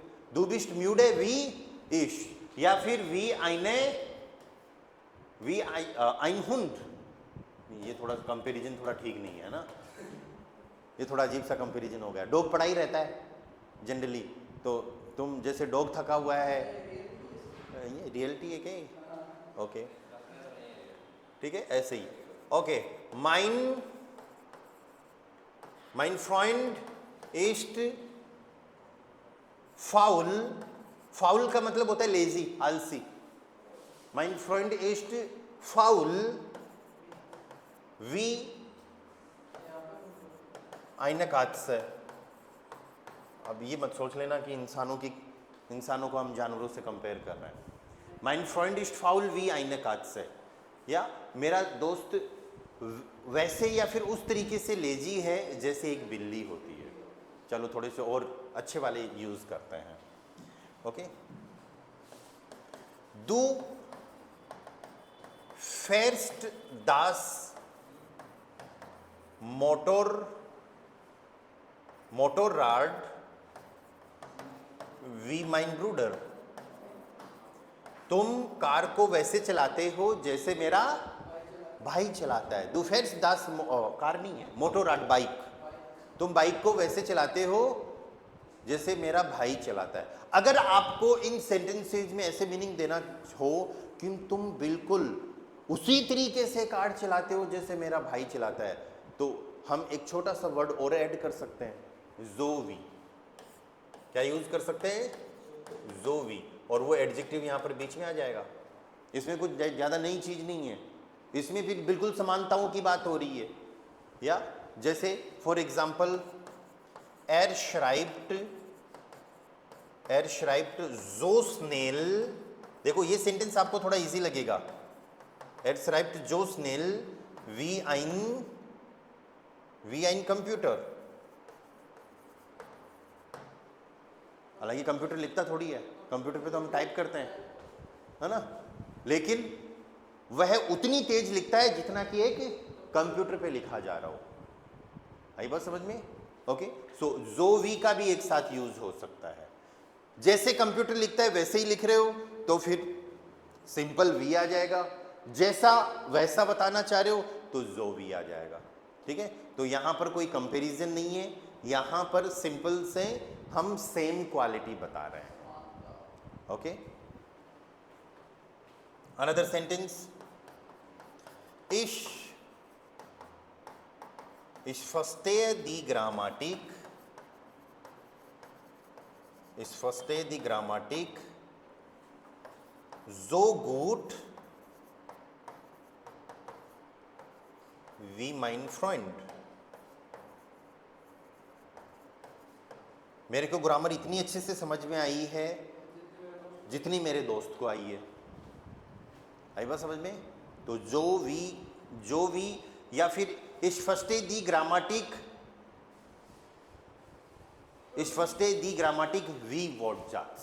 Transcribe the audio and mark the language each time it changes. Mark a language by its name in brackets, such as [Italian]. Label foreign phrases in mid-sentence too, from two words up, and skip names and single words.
[German] du bist müde wie ich, [Hindi] या फिर [German] wie ein Hund, [Hindi] ये थोड़ा कंपैरिजन थोड़ा ठीक नहीं है ना, ये थोड़ा अजीब सा कंपैरिजन हो गया। डॉग पड़ा ही रहता है जनरली, तो तुम जैसे डॉग थका हुआ है, ये रियलिटी है क्या? ओके, ठीक है, ऐसे ही। [German] ओके, माइन mein Freund ist faul, [Hindi] फाउल का मतलब होता है लेजी, आलसी। [German] mein Freund ist faul wie eine Katze। [Hindi] अब ये मत सोच लेना कि इंसानों को हम जानवरों से कंपेयर कर रहे हैं। [German] mein Freund ist faul wie eine Katze, [Hindi] या मेरा दोस्त वैसे या फिर उस तरीके से लेजी है जैसे एक बिल्ली होती है। चलो थोड़े से और अच्छे वाले यूज करते हैं। ओके, [German] du fährst das Motorrad wie mein Bruder। [Hindi] तुम कार को वैसे चलाते हो जैसे मेरा भाई चलाता है। [German] du fährst das [Hindi] कार नहीं है, मोटोराड बाइक। तुम बाइक को वैसे चलाते हो जैसे मेरा भाई चलाता है। अगर आपको इन सेंटेंसेज में ऐसे मीनिंग देना हो कि तुम बिल्कुल उसी तरीके से कार चलाते हो जैसे मेरा भाई चलाता है, तो हम एक छोटा सा वर्ड और ऐड कर सकते हैं, ज़ोवी। क्या यूज कर सकते हैं? ज़ोवी, और वो एडजेक्टिव यहाँ पर बीच में आ जाएगा। इसमें कुछ ज़्यादा नई चीज़ नहीं है, इसमें भी बिल्कुल समानताओं की बात हो रही है। या जैसे [English] for example [German] er schreibt so schnell। [Hindi] देखो ये सेंटेंस आपको थोड़ा इजी लगेगा। [German] er schreibt so schnell wie ein Computer। [Hindi] हालांकि कंप्यूटर लिखता थोड़ी है, कंप्यूटर पे तो हम टाइप करते हैं, है ना, लेकिन वह उतनी तेज लिखता है जितना कि एक कंप्यूटर पे लिखा जा रहा हो। आई बात समझ में? ओके, सो [German] so wie [Hindi] का भी एक साथ यूज हो सकता है। जैसे कंप्यूटर लिखता है वैसे ही लिख रहे हो तो फिर सिंपल वी आ जाएगा, जैसा वैसा बताना चाह रहे हो तो [German] so wie [Hindi] आ जाएगा। ठीक है, तो यहां पर कोई कंपैरिजन नहीं है, यहां पर सिंपल से हम [English] same quality [Hindi] बता रहे हैं। [English] okay, another sentence, [German] Ich verstehe die Grammatik so gut wie mein Freund। [Hindi] मेरे को ग्रामर इतनी अच्छे से समझ में आई है जितनी मेरे दोस्त को आई है। आई बात समझ में? तो [German] so wie [Hindi] या फिर [German] Ich verstehe die Grammatik wie Wortschatz।